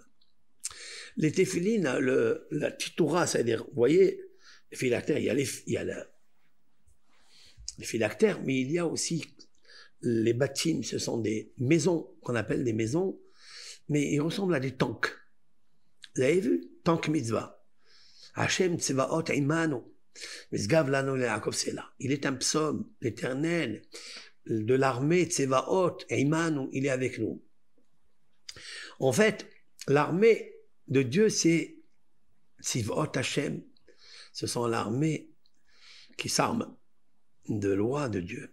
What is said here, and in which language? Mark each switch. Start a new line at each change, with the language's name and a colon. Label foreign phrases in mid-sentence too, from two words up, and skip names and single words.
French: Les téphilines, la titoura, c'est-à-dire, vous voyez, les phylactères, il y a les phylactères, mais il y a aussi les bâtiments, ce sont des maisons qu'on appelle des maisons, mais ils ressemblent à des tanks. Vous avez vu? Tank mitzvah.
Hebrew: ה' צבאות עמנו. משגב לנו ליעקב סלה.
French: Il est un psaume, l'Éternel de l'armée
Hebrew: צבאות עמנו,
French: il est avec nous. En fait, l'armée de Dieu, c'est Tzivot Hashem. Ce sont l'armée qui s'arme de loi de Dieu.